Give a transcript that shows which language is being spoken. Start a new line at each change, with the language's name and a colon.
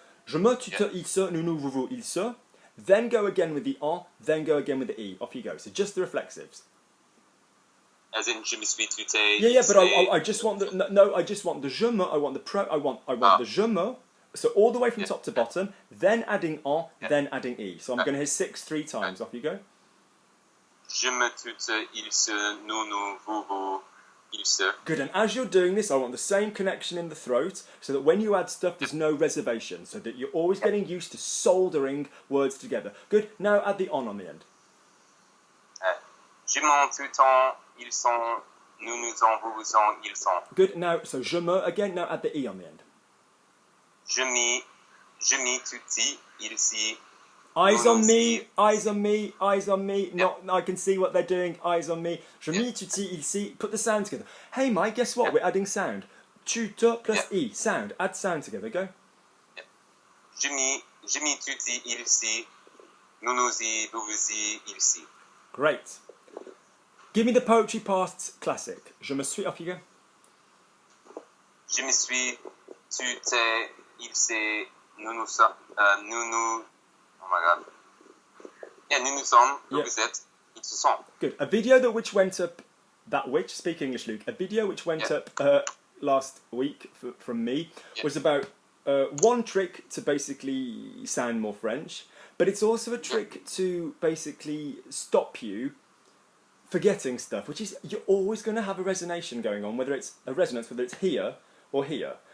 French: Je me, tu te, il se, nous, nous, vous, vous, il se.
English: Then go again with the en, then go again with the e. Off you go. So just the reflexives. As in,
French: je me suis, tu t'es.
English: Yeah, but I just want the no. I just want the je me. I want the je me. So all the way from top to bottom, then adding en, then adding e. So I'm going to hear 6 3 times. Off you go.
French: Je me, tu te, il se, nous, nous, vous, vous, il se.
English: Good, and as you're doing this, I want the same connection in the throat, so that when you add stuff, there's no reservation, so that you're always getting used to soldering words together. Good, now add the on the end.
French: Je m'en, tu t'en, ils sont, nous, nous en, vous, vous en, ils sont.
English: Good, now, so je me, again, now add the e on the end.
French: Je m'y, tu t'y, il s'y.
English: Eyes on me, eyes on me, eyes on me. Not, I can see what they're doing. Eyes on me.
French: Je m'y, tu t'y, il s'y.
English: Put the sound together. Hey, Mike, guess what? We're adding sound.
French: Tu te
English: plus e. Sound. Add sound together. Go.
French: Je m'y, tu t'y, il s'y. Nous, nous y, vous, vous y, il s'y.
English: Great. Give me the poetry past classic.
French: Je me suis.
English: Off you go.
French: Je me suis, tu t'es, il s'est, nous, nous sommes, nous.
English: Oh my god. Yeah,
French: nous, nous sommes, vous, vous êtes, ils se sont.
English: Good. A video which went up, speak English, Luke. A video which went up last week from me was about one trick to basically sound more French, but it's also a trick to basically stop you forgetting stuff, which is you're always going to have a resonation going on, whether it's a resonance, whether it's here or here.